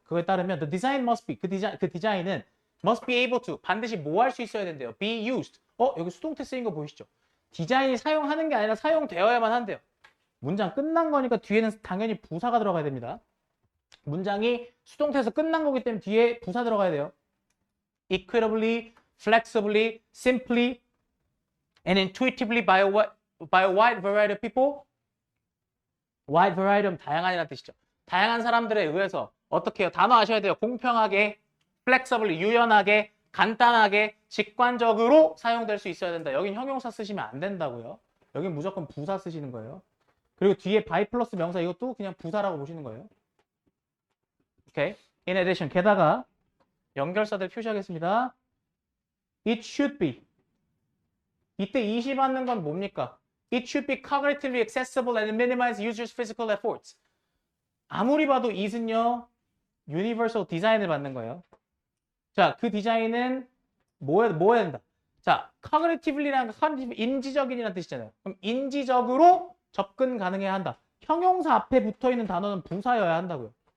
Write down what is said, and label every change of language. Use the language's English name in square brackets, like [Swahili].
[Korean] 그거에 따르면 [English] the design must be [Korean] 그 디자인은 [English] must be able to [Korean] 반드시 뭐 할 수 있어야 된대요. [English] be used. [Korean] 여기 수동태 쓰인 거 보이시죠? 디자인이 사용하는 게 아니라 사용되어야만 한대요. 문장 끝난 거니까 뒤에는 당연히 부사가 들어가야 됩니다. 문장이 수동태에서 끝난 거기 때문에 뒤에 부사 들어가야 돼요. [English] equitably, flexibly, simply, and intuitively by a wide variety of people. [Korean] wide variety 다양한이라는 뜻이죠. 다양한 사람들에 의해서 어떻게 해요? 단어 아셔야 돼요. 공평하게, flexibly, 유연하게, 간단하게, 직관적으로 사용될 수 있어야 된다. 여긴 형용사 쓰시면 안 된다고요. 여긴 무조건 부사 쓰시는 거예요. 그리고 뒤에 by 플러스 명사 이것도 그냥 부사라고 보시는 거예요. 오케이. In addition, 게다가 연결사들 표시하겠습니다. [English] It should be. [Korean] 이때 20 받는 건 뭡니까? [English] It should be cognitively accessible and minimize users' physical efforts. [Korean] 아무리 봐도 it은요, universal design을 받는 거예요. 자, 그 디자인은 뭐 해야 된다? 자, cognitively라는 거, 인지적인이라는 뜻이잖아요. 그럼 인지적으로 접근 가능해야 한다. 형용사 앞에 붙어있는 단어는 부사여야 한다고요.